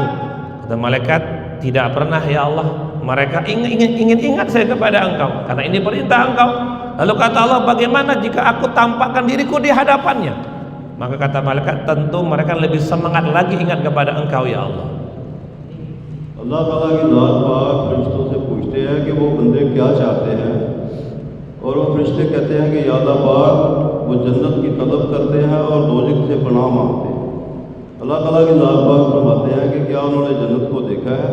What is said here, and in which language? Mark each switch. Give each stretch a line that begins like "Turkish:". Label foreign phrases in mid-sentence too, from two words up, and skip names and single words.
Indonesian: Kata malaikat, tidak pernah
Arabic: يا الله,
Indonesian: mereka ingin ingat saya kepada engkau, karena ini perintah engkau. Lalu kata Allah, bagaimana jika aku tampakkan diriku di hadapannya? Maka kata malaikat, tentu mereka lebih semangat lagi ingat kepada engkau
Arabic: يا الله.
Urdu: اللہ تعالیٰ کی ذات پاک فرشتوں سے پوچھتے ہیں کہ وہ بندے کیا چاہتے ہیں، اور وہ فرشتے کہتے ہیں کہ یا اللہ پاک، وہ جنت کی طلب کرتے ہیں اور دوزخ سے پناہ مانگتے ہیں. اللہ تعالیٰ کی ذات پاک فرماتے ہیں کہ کیا انہوں نے جنت کو دیکھا ہے?